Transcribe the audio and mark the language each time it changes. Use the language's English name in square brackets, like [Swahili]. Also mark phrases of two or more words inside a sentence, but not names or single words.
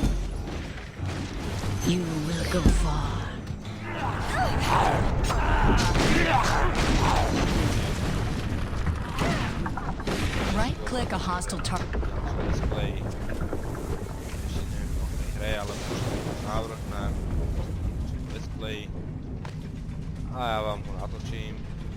[English] You will go far. Right-click a hostile target. display. [Slovak] Ešte neviem o tej hre, ale môžete mať návrh na display. A ja vám ho natočím.